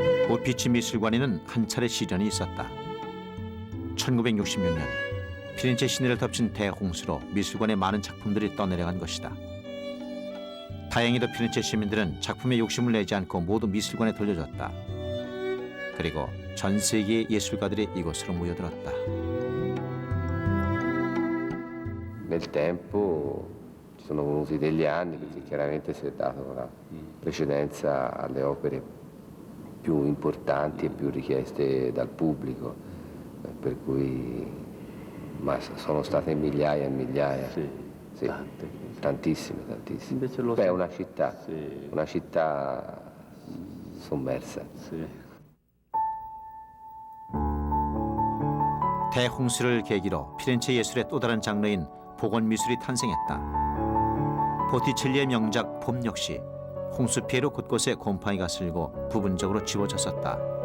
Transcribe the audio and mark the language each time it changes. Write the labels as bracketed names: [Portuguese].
[Korean] 우피치 미술관에는 한 차례 시련이 있었다. 1966년 피렌체 시내를 덮친 대홍수로 미술관의 많은 작품들이 떠내려간 것이다. 다행히도 피렌체 시민들은 작품에 욕심을 내지 않고 모두 미술관에 돌려줬다. 그리고 전 세계의 예술가들이 이곳으로 모여들었다. [Italian] Nel tempo ci sono voluti degli anni perché chiaramente si è data una precedenza alle opere più importanti e più richieste dal pubblico, per cui ma sono state migliaia e migliaia. Sì, tantissime, tantissime. Beh, è una città sommersa. [Korean] 대홍수를 계기로 피렌체 예술의 또 다른 장르인 복원 미술이 탄생했다. 보티첼리의 명작 봄 역시 홍수 피해로 곳곳에 곰팡이가 슬고 부분적으로 지워졌었다.